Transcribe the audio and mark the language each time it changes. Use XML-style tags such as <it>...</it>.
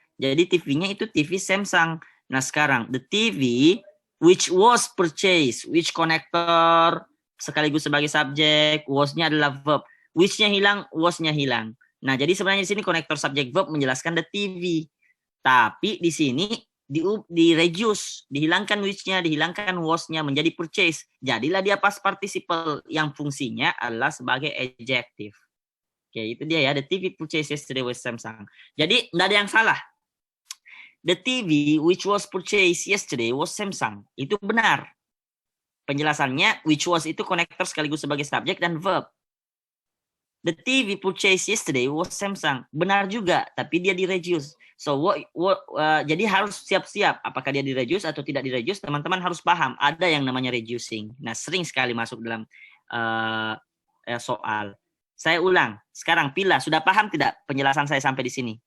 <id>Jadi TV-nya itu TV Samsung. Nah sekarang,</id> <en>the TV which was purchased.</en> <id>Which connector sekaligus sebagai subjek. Was-nya adalah verb. Which-nya hilang, was-nya hilang. Nah jadi sebenarnya di sini connector subjek verb menjelaskan the TV. Tapi di sini di reduce, dihilangkan which-nya, dihilangkan was-nya menjadi purchase. Jadilah dia past participle yang fungsinya adalah sebagai adjective. Oke, itu dia ya.</id> <en>The TV purchased yesterday was Samsung.</en> <id>Jadi tidak ada yang salah.</id> <en>The TV which was purchased yesterday was Samsung.</en> <id>Itu benar. Penjelasannya which was itu konektor sekaligus sebagai subjek dan verb.</id> <en>The TV purchased yesterday was Samsung.</en> <id>Benar juga, tapi dia di reduce. So jadi harus siap-siap apakah dia di reduce atau tidak di reduce. Teman-teman harus paham ada yang namanya reducing. Nah, sering sekali masuk dalam soal. Saya ulang. Sekarang Pila, sudah paham tidak penjelasan saya sampai di sini?</id>